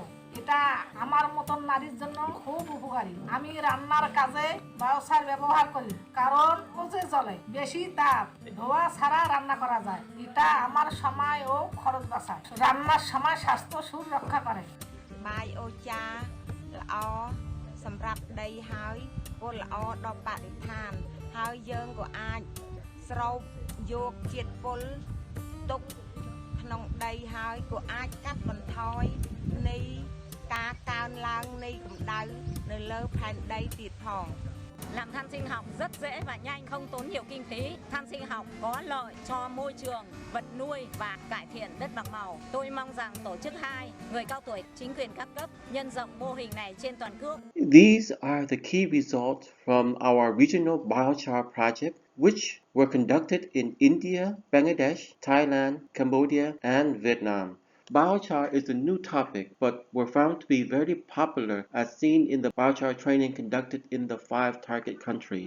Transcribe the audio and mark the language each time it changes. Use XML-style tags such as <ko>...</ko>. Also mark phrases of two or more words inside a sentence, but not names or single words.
<bn>এটা আমার মতন নারীর জন্য খুব উপকারী। আমি রান্নার কাজে বায়োসার ব্যবহার করি কারণ পচে জলে বেশি তাপ ধোয়া ছাড়া রান্না করা যায়। এটা আমার সময় ও খরচ বাঁচায়। রান্নার সময় স্বাস্থ্য সুরক্ষা করে।</bn> <km>biochar ល្អសម្រាប់ដីហើយពលល្អដល់បរិស្ថានហើយយើងក៏អាចស្រោបយកជាតិពុលទុកក្នុងដីហើយក៏អាចកាត់បន្ថយនៃការកើនឡើងនៃកម្ដៅនៅលើផែនដីទៀតផង</km> <vi>Làm than sinh học rất dễ và nhanh, không tốn nhiều kinh phí. Than sinh học có lợi cho môi trường, vật nuôi và cải thiện đất bằng màu. Tôi mong rằng tổ chức 2, người cao tuổi, chính quyền các cấp nhân rộng mô hình này trên toàn quốc.</vi> <en>These are the key results from our regional biochar project, which were conducted in India, Bangladesh, Thailand, Cambodia, and Vietnam. Biochar is a new topic, but were found to be very popular as seen in the biochar training conducted in the 5 target countries.</en>